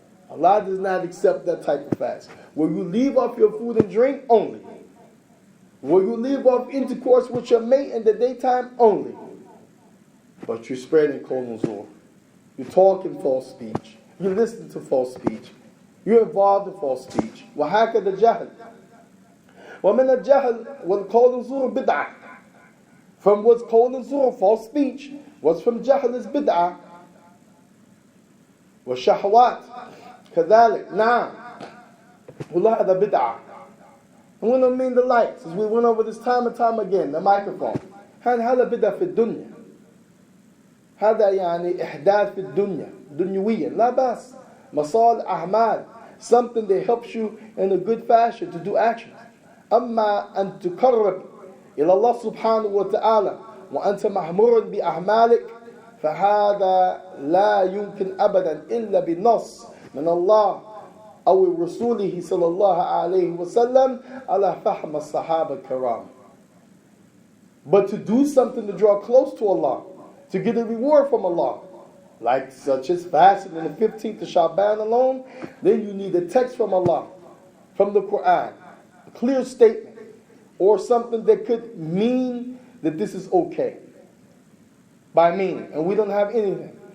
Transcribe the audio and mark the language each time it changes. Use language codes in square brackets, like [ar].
[en] Allah does not accept that type of fast. Will you leave off your food and drink? Only. Will you leave off intercourse with your mate in the daytime? Only. But you're spreading kol nuzur. You're talking false speech. You're listening to false speech. You're involved in false speech. [ar] وهكذا الجهل. ومن الجهل والقول الزور بدعة. [en] From what's called nuzur, false speech. What's from jahl is bid'ah. [ar] والشهوات كذلك. Now, والله هذا بدعة. [en] I'm going to mean the lights, as we went over this time and time again, the microphone. [ar] هذا بدعة في الدنيا. هذا يعني إحداث في الدنيا دنيويا لا بأس. مصالح أعمال, [en] something that helps you in a good fashion to do actions. [ar] أما أن تقرب إلى الله سبحانه وتعالى وأنت مأمور بأعمالك فهذا لا يمكن أبدا إلا بالنص من الله أو رسوله صلى الله عليه وسلم على فهم الصحابة الكرام. [en] But to do something to draw close to Allah, to get a reward from Allah, like such as fasting in the 15th of Sha'baan alone, then you need a text from Allah, from the Quran, a clear statement, or something that could mean that this is okay, by meaning, and we don't have anything.